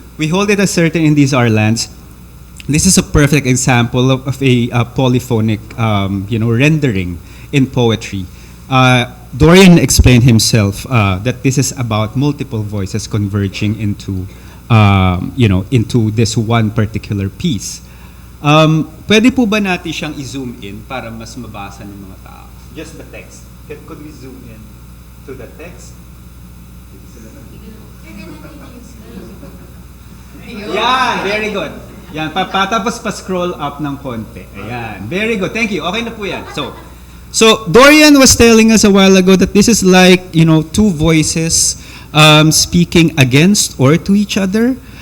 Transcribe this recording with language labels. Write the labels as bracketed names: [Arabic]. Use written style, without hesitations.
[English] We hold it as certain in these our lands. This is a perfect example of a polyphonic, rendering in poetry. Dorian explained himself that this is about multiple voices converging into, into this one particular piece. [Filipino] Pwede po ba natin siyang i-zoom in para mas mabasa ng mga tao? [English] Just the text. Could we zoom in to the text? Yeah, very good. [Filipino] Yan, tapos pa-scroll up ng konti. Ayan, [English] very good. Thank you. [Filipino] Okay na po yan. [English] So Dorian was telling us a while ago that this is like, two voices speaking against or to each other.